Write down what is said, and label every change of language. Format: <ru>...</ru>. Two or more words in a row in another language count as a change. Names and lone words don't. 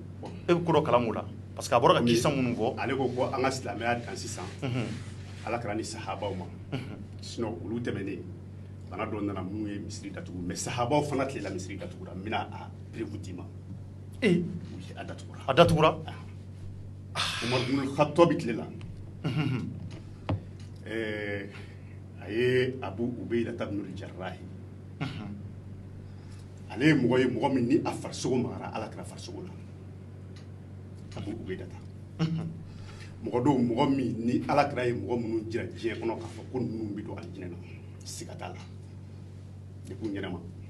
<bm>e bɛ ko dɔ kalan o la</bm> <fr>parce que</fr> <bm>a bɔra ka kisa minnu fɔ ale ko an ka silamɛya dan sisan ala kɛra ni sahabaw ma sinon olu tɛmɛnen bana dɔ nana minnu ye misiri datugu mais sahabaw fana tilela misiri datugura n bɛna a preuve d'i ma a datugura a datugura Umar ibn al-Khattab tilela a ye Abu Ubayda ibn al-Jarrah ale ye mɔgɔ ye mɔgɔ min ni a farisogo magara ala kɛra farisogo la Abu Ubayda mɔgɔ dɔw mɔgɔ min ni ala kɛra ye mɔgɔ minnu jira diɲɛ kɔnɔ k'a fɔ ko ninnu bɛ don alijinɛ na siga t'a la de kun ɲɛnama</bm>